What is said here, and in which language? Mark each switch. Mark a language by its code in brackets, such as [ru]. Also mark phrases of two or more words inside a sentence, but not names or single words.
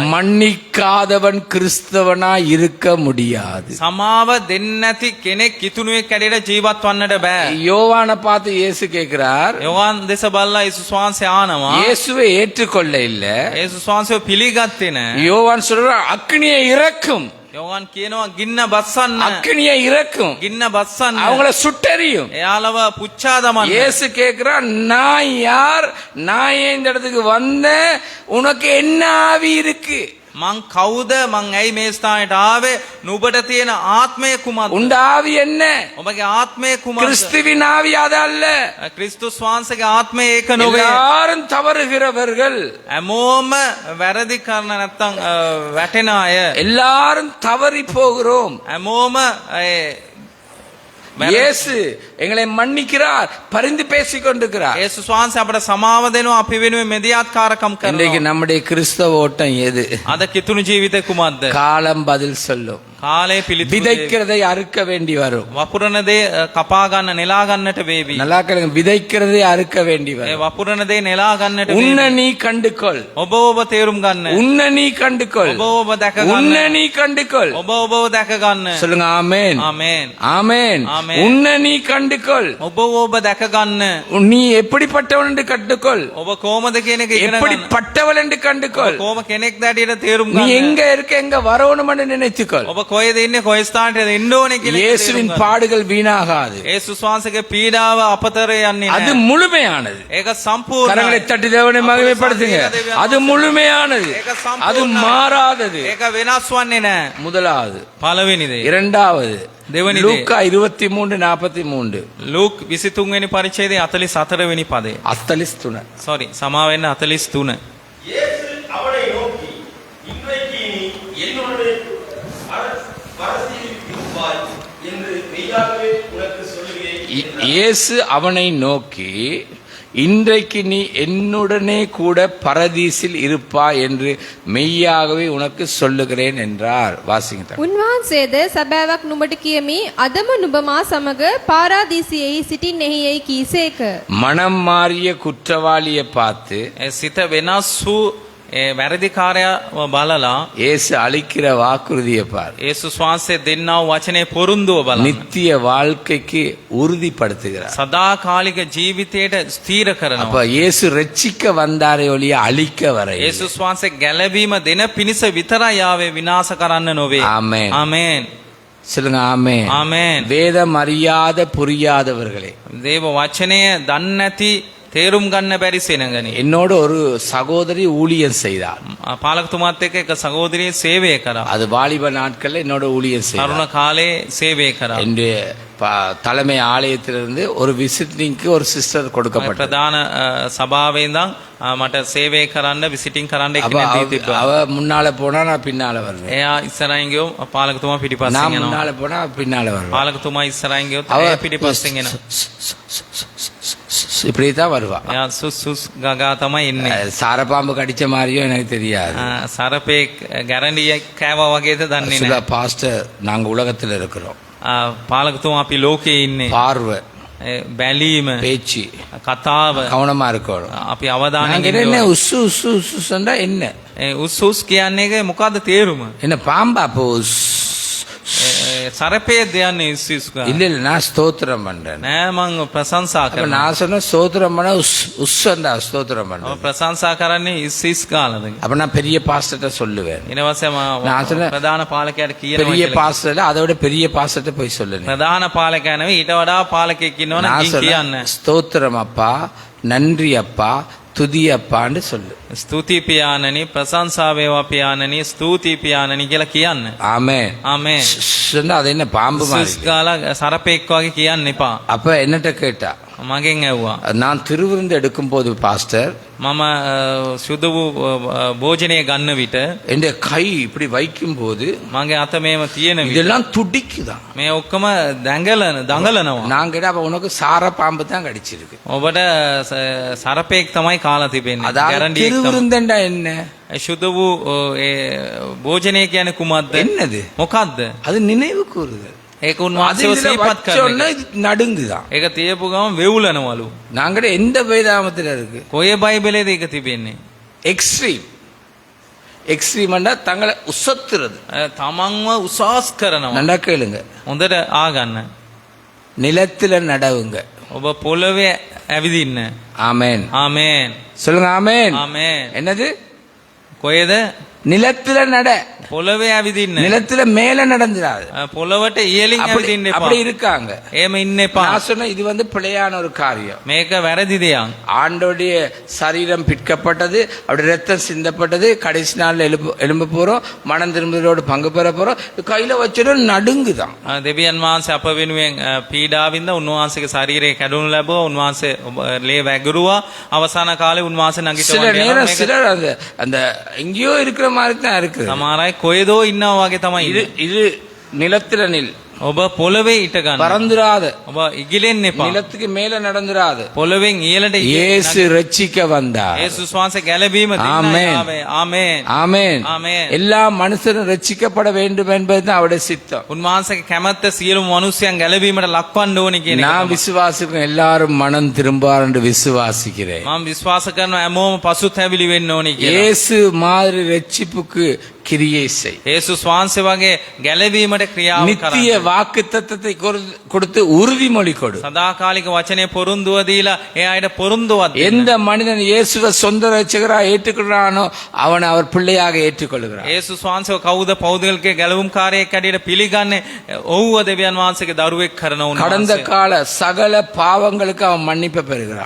[ta] மன்னிக்காதவன் கிறிஸ்தவனா இருக்க முடியாது. [si] සමාව දෙන්නේ නැති කෙනෙක් කිතුණුවෙක් කැඩේට ජීවත් වන්නට බෑ. [ta] யோவானை பார்த்து இயேசு கேட்கிறார், [si] යෝහන් දෙස බලලා යේසුස් වහන්සේ ආනවා. [ta] இயேசுவை ஏற்றுக்கொள்ள இல்ல. [si] යේසුස් වහන්සේව පිළිගත්තේ නැහැ. [ta] யோவான் சொல்றார், அக்கினியை இறக்கும், [si] යෝහන් කියනවා ගින්න බස්සන්න. [ta] அக்கினியை இறக்கும், [si] ගින්න බස්සන්න. [ta] அவங்கள சுட்டெரியும். [si] එයාලව පුච්චා දමන්න. [ta] இயேசு கேட்கிறார், நான் யார்? நான் ஏன் இந்த இடத்துக்கு வந்தேன்? உனக்கு என்ன ஆவி இருக்கு? [si] මං කවුද? මං ඇයි මේ ස්ථානයට ආවේ? නුඹට තියෙන ආත්මය කුමක්ද? [ta] உண்ட ஆவி என்ன? [si] ඔබගේ ආත්මය කුමක්ද? [ta] கிறிஸ்துவின் ஆவி அது அல்ல. [si] ක්‍රිස්තුස් වහන්සේගේ ආත්මය ඒක නොවේ. [ta] எல்லாரும் தவறுகிறவர்கள், [si] හැමෝම වැරදි කරන නැත්තම් වැටෙන අය. [ta] எல்லாரும் தவறி போகிறோம். [si] හැමෝම [ta] இயேசு எங்களை மன்னிக்கிறார், பரிந்து பேசிக் கொண்டிருக்கிறார். [si] යේසුස් වහන්සේ අපට සමාව දෙනවා, අපි වෙනුවෙන් මෙදියාත්කාරකම් [ta] இன்றைக்கு [si] කරනවා. [ta] நம்முடைய கிறிஸ்தவ ஓட்டம் எது? [si] අද කිතුණු ජීවිතේ කුමක්ද? [ta] காலம் பதில் சொல்லும். [si] කාලේ පිළිතුරු දෙවි. [ta] விதைக்கிறதை அறுக்க வேண்டி வரும். [si] වපුරන දේ කපා ගන්න නෙලා ගන්නට වේවි. [ta] நல்லா கேளுங்க, விதைக்கிறதை அறுக்க வேண்டி [si] ඒ [ta] வரும். [si] වපුරන දේ නෙලා ගන්නට [ta] உன்னை [si] වේවි. [ta] நீ கண்டுகொள், [si] ඔබ ඔබ තේරුම් ගන්න. [ta] உன்னை நீ கண்டுகொள், [si] ඔබ ඔබ දැක ගන්න. [ta] உன்னை நீ கண்டுகொள். [si] ඔබ ඔබව දැක ගන්න. [ta] சொல்லுங்க ஆமென். [si] ආමේන්. [ta] ஆமென். ஆமென். உன்னை நீ கண்டுகொள். [si] ඔබ ඔබ දැක ගන්න. [ta] நீ எப்படிப்பட்டவன் என்று கண்டுகொள், [si] ඔබ කොහොමද කියන එක ඉගෙන ගන්න. [ta] எப்படிப்பட்டவள் என்று கண்டுகொள். [si] කොහොම කෙනෙක්ද ඇටියට තේරුම් [ta] நீ [si] ගන්න. [ta] எங்க இருக்க, எங்க வரணும்னு நினைச்சுக்கொள். [si] ඔබ කොහෙද ඉන්නේ, කොයි ස්ථානයේද ඉන්න ඕනේ කියලා තේරුම් [ta] இயேசுவின் [si] ගන්න. [ta] பாடுகள் வீணாகாது. [si] යේසුස් වහන්සේගේ පීඩාව අපතර යන්නේ [ta] அது [si] නැහැ. [ta] முழுமையானது. [si] ඒක සම්පූර්ණයි. [ta] கரங்களை தட்டி தேவனை மகிமைப்படுத்துங்க. அது முழுமையானது, அது மாறாதது. [si] ඒක වෙනස් වන්නේ නැහැ. [ta] முதலாவது. [si] පළවෙනි දේ. [ta] இரண்டாவது [si] දෙවනි දේ. [ta] லூக்கா 23:43 [si] ලූක් 23 වෙනි පරිච්ඡේදයේ 44 වෙනි පදේ. [ta] 43. [si] සෝරි, සමා වෙන්න 43. [ta] இயேசு அவனை நோக்கி, இன்றைக்கு நீ என்னுடனே அரசியலில் இருப்பாய் என்று மெய்யாகவே உனக்கு சொல்லுகிறேன் என்றார். இயேசு அவனை நோக்கி, இன்றைக்கு நீ என்னுடனே கூட பரதீசில் இருப்பாய் என்று மெய்யாகவே உனக்கு சொல்லுகிறேன் என்றார். வாசிங்க. [si] උන්වහන්සේද සැබෑවක් නුඹට කියමි, අදම නුඹ මා සමග පාරාදීසියෙහි සිටින්නේහි යයි කීසේක. [ta] மனம் மாறிய குற்றவாளியை பார்த்து [si] ඒ සිත වෙනස් වූ ඒ වැරදිකාරයා බලලා [ta] இயேசு அளிக்கிற வாக்குறுதியை பார். [si] යේසුස් වහන්සේ දෙන්නා වූ වචනේ පොරුන්දුව බලන්න. [ta] நித்திய வாழ்க்கைக்கு உறுதிப்படுத்துகிறார். [si] සදාකාලික ජීවිතයට ස්ථීර [ta] அப்ப [si] කරනවා. [ta] இயேசு ரட்சிக்க வந்தாரே ஒழிய அழிக்க வர இல்லை. [si] යේසුස් වහන්සේ ගැලවීම දෙන පිණිස විතරයි ආවේ, විනාශ කරන්න නොවේ. [ta] ஆமென். [si] ආමේන්. [ta] சொல்லுங்க ஆமென். [si] ආමේන්. [ta] வேதம் அறியாத புரியாதவர்களே, [si] දේව වචනය දන්නේ නැති, තේරුම් ගන්න බැරි සෙනගනි. [ta] என்னோட ஒரு சகோதரி ஊழியம் செய்தார். [si] පාලකතුමාත් එක්ක එක සහෝදරිය සේවය කරා. [ta] அது வாலிப நாட்கள்ல என்னோட ஊழியம் [si] තරුණ [ta] செய்தார். [si] කාලේ සේවය කරා. [ta] என்னுடைய தலைமை ஆலயத்திலிருந்து ஒரு விசிட்டிங்க்கு ஒரு சிஸ்டர் கொடுக்கப்பட்டது. [si] ප්‍රධාන සභාවේ ඉඳන් මට සේවය කරන්න, විසිටින් කරන්න [ta] அப்ப [si] එක්කෙනෙක් දී තිබ්බා. [ta] அவ முன்னால போனா நான் பின்னால வருவேன். [si] එයා ඉස්සරහින් ගියෝ පාලකතුමා පිටිපස්සෙන් [ta] நான் [si] යනවා. [ta] முன்னால போனா அவ பின்னால வருவேன். [si] පාලකතුමා ඉස්සරහින් ගියොත් [ta] அவ [si] එයා පිටිපස්සෙන් එනවා. [ta] இப்படிதான் வருவா. [si] එයා සුස් සුස් ගගා තමයි එන්නේ. [ta] சாரப்பாம்பு கடிச்ச மாதிரியோ எனக்கு தெரியாது. [si] සරපෙක් ගැරන්ඩියක් කෑවා වගේද දන්නේ [ta] சில [si] නැහැ. [ta] பாஸ்டர் நாங்க உலகத்துல இருக்கிறோம். [si] පාලකතුමා අපි ලෝකේ ඉන්නේ. [ta] பார்வை, [si] බැලීම, [ta] பேச்சு [si] කතාව [ta] கவனமா இருக்கணும். [si] අපි අවධානයෙන් [ta] நாங்க [si] ඉන්න [ta] என்ன [si] ඕනේ. [ta] உசு உசு உசுண்டா என்ன [si] උස් උස් කියන්නේ එක මොකද්ද තේරුම? [ta] என்ன பாம்பா அப்போ [si] සරපේ දෙයන්නේ උස් උස් ගා. [ta] இல்ல இல்ல நான் ஸ்தோத்திரம் பண்றேன். [si] නෑ මං ප්‍රශංසා [ta] அப்ப [si] කරනවා. [ta] நான் சொன்ன ஸ்தோத்திரம் பண்ண உஸ்ஸண்டா ஸ்தோத்திரம் [si] මම [ta] பண்றேன். [si] ප්‍රශංසා කරන්නේ ඉස් ඉස් කාලද. [ta] அப்ப நான் பெரிய பாஸ்டர்ட்ட சொல்லுவேன். [si] ඊට පස්සේ [ta] நான் சொன்னேன், [si] ප්‍රධාන පාලකයාට කියනවා [ta] பெரிய [si] කියලා. [ta] பாஸ்டர் அதை விட பெரிய பாஸ்டர்ட்ட போய் சொல்லுங்க. [si] ප්‍රධාන පාලකයා නෙවෙයි, ඊට වඩා පාලකෙක් ඉන්නවනම් [ta] நான் [si] ගිහින් [ta] சொன்னேன், [si] කියන්න. [ta] ஸ்தோத்திரம் அப்பா, நன்றி அப்பா, துதி அப்பான்னு சொல்லு. [si] ස්තුති පියාණනි, ප්‍රශංසා වේවා පියාණනි, ස්තුති පියාණනි කියලා කියන්න. [ta] ஆமென். [si] ආමේන්. [ta] சொன்னா அது என்ன பாம்பு [si] උස් [ta] மாதிரி? [si] උස් ගාලා සරපෙක් වගේ කියන්න එපා. [ta] அப்ப என்னட்ட கேட்டா, [si] මගෙන් ඇහුවා. [ta] நான் திருவிருந்து எடுக்கும் போது பாஸ்டர் [si] මම සුදු වූ භෝජනය ගන්න විට [ta] என் கை இப்படி வைக்கும் போது [si] මගේ අත මේව තියෙන විට [ta] இதெல்லாம் துடிக்குதான். [si] මේ ඔක්කොම දඟලනවා. [ta] நான் கேட்டா அப்ப உனக்கு சார பாம்பு தான் கடிச்சிருக்கு. [si] ඔබට සරපෙක් තමයි කාලා තිබෙන්නේ. [ta] அதாவது [si] ගැරන්ඩියෙක් තමයි. [ta] திருவிருந்தண்டா என்ன? [si] සුදු වූ ඒ භෝජනය කියන්නේ කුමක්ද? [ta] என்னது? [si] මොකක්ද? [ta] அது நினைவு கூறுதல். [si] ඒක [ta] அது [si] උන්වහන්සේව [ta] இதுல [si] සිහිපත් [ta] வச்சோன்னா [si] කරන. [ta] இது நடுங்குதான். [si] ඒක තියපු ගමන් වෙවුලනවලු. [ta] நாங்கட எந்த வேதாமத்துல இருக்கு? [si] කොයි බයිබලයේද ඒක තිබෙන්නේ? [ta] எக்ஸ்ட்ரீம். எக்ஸ்ட்ரீம்னா தங்களை உசத்துறது. [si] තමන්ව උසස් කරනවා. [ta] நல்லா கேளுங்க. [si] හොඳට ආගන්න. [ta] நிலத்துல நடவுங்க. [si] ඔබ පොළවේ ඇවිදින්න. [ta] ஆமென். [si] ආමේන්. [ta] சொல்லுங்க ஆமென். [si] ආමේන්. [ta] என்னது? [si] කොහෙද? [ta] நிலத்துல நட. [si] පොළවේ ඇවිදින්න. [ta] நிலத்துல மேல நடந்துடாது. [si] පොළවට ඉහළින් ඇවිදින්න එපා. [ta] அப்படி இருக்காங்க. [si] එහෙම ඉන්න එපා. [ta] நான் சொன்ன இது பிழையான ஒரு காரியம். [si] මේක වැරදි දෙයක්. [ta] ஆண்டோடைய சரீரம் பிற்கப்பட்டது, அவருடைய ரத்தம் சிந்தப்பட்டது, கடைசி நாள்ல எலும்பு போறோம், மனம் திரும்புதலோடு பங்கு பெற போறோம். கையில வச்சிடும் நடுங்குதான். [si] දෙවියන් වහන්සේ අප වෙනුවෙන් පීඩාවින්ද උන්වහන්සේගේ ශරීරය කැඩුණු ලැබුවා. උන්වහන්සේ ලේ වැගිරුවා. අවසාන කාලේ උන්වහන්සේ [ta] சில [si] නැගිටවන්න [ta] நேரம் [si] යනවා. [ta] சிலர் அந்த எங்கேயோ இருக்கிற மாதிரி தான் இருக்கு. [si] සමහර අය කොහෙදෝ ඉන්නවා වගේ තමයි [ta] இது [si] ඉන්නේ. [ta] இது நிலத்துல நில். [si] ඔබ පොළවේ ඉට ගන්න. [ta] பறந்துராத, [si] ඔබ ඉගිලෙන්න එපා. [ta] நிலத்துக்கு மேல நடந்துராத. [si] පොළවෙන් ඉහළට [ta] இயேசு ரட்சிக்க வந்தார். [si] යේසුස් වහන්සේ ගැලවීම [ta] ஆமென். [si] දෙන්නයි ආවේ. ආමේන්. [ta] ஆமென். ஆமென். எல்லா மனுஷரும் ரட்சிக்கப்பட வேண்டும் என்பதுதான் அவருடைய சித்தம். [si] උන්වහන්සේගේ කැමැත්ත සියලුම මිනිසයන් ගැලවීමට ලක්වන්න ඕනි කියන එක. [ta] நான் விசுவாசிக்கிறேன், எல்லாரும் மனம் திரும்பார் என்று விசுவாசிக்கிறேன். [si] මම විශ්වාස කරනවා හැමෝම පසුතැවිලි වෙන්න ඕනි කියලා. [ta] இயேசு மாதிரி ரட்சிப்புக்கு கிரியை செய். [si] යේසුස් වහන්සේ වගේ ගැලවීමට ක්‍රියාව [ta] நித்திய [si] කරන්න. [ta] வாக்கு தத்தத்தை கொடுத்து உறுதிமொழி கொடு. [si] සදාකාලික වචනේ පොරොන්දුව දීලා ඒ අයට පොරොන්දුවක් දෙන්න. [ta] எந்த மனிதன் இயேசுவை சொந்த ரட்சகரா ஏற்றுக்கொள்றானோ அவனை அவர் பிள்ளையாக ஏற்றுக்கொள்கிறார். [si] යේසුස් වහන්සේව කවුද පෞද්ගලික ගැලවුම්කාරයෙක් ඇටියට පිළිගන්නේ? ඔව්ව දෙවියන් වහන්සේගේ දරුවෙක් කරන [ta] கடந்த [si] උන්වහන්සේ. [ta] கால சகல பாவங்களுக்கு அவன் மன்னிப்பு பெறுகிறான்.